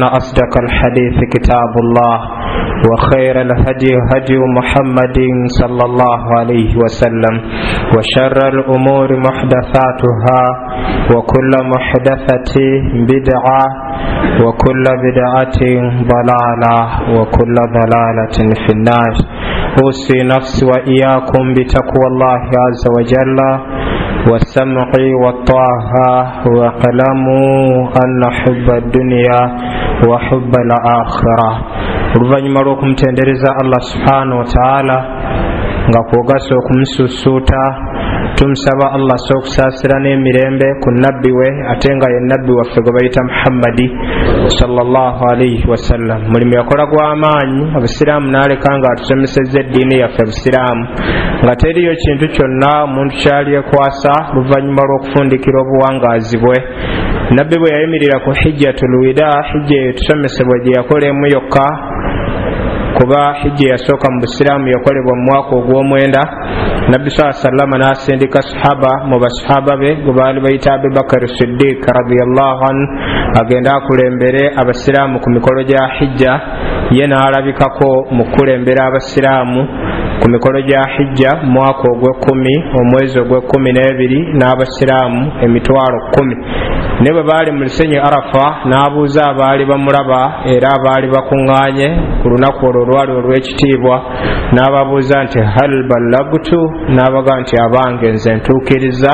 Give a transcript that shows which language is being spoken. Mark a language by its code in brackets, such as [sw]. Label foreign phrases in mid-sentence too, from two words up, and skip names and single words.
[ar] أصدق الحديث كتاب الله وخير الهدي هدي محمد صلى الله عليه وسلم وشر الأمور محدثاتها وكل محدثة بدعة وكل بدعة ضلالة وكل ضلالة في النار أوصي نفسي وإياكم بتقوى الله عز وجل والسمع والطاعة واعلموا أن حب الدنيا وحب الآخرة [lg] oluvannyuma lw'okumutendereza [ar] الله سبحانه وتعالى [lg] nga kwogasa okumususuuta tumusaba Allah sokusaasira n'emirembe ku nabbi we ate nga ye nabbi waffe gwe bayita Muhammadi [ar] صلى الله عليه وسلم. [lg] Mulimu yakola gw'amaanyi abusiraamu n'aleka nga atusomesezza eddiini yaffe busiraamu nga teriyo kintu kyonna omuntu kyalyekwasa oluvannyuma lw'okufundikira obuwangaazi bwe. Nabbi bwe yayimirira ku [ar] حجة الوداع, [lg] hijja etusomesebwa gye yakola emu yokka kuba hijja yasooka mu busiraamu yakolebwa mu mwaka ogw'omwenda. Nabbi sallama n'asindika sahaba mu basahaba be gwe baali bayita Abubakar Siddiq [ar] رضي الله عنه [lg] agenda akulembere abasiraamu ku mikolo gya hijja. Ye n'alabikako mu kukulembera abasiraamu ku mikolo gya hijja mu mwaka ogw'ekkumi omwezi ogw'ekkumi-n'ebiri n'abasiraamu emitwalo 10. Ne bwe baali mu lusenyi Arafa n'abuuza abaali bamulaba era abaali bakuŋŋaanye ku lunaku olwo olwali olw'ekitiibwa, n'ababuuza nti [ar] هل بلغت, [lg] n'abaga nti abange nze ntuukiriza.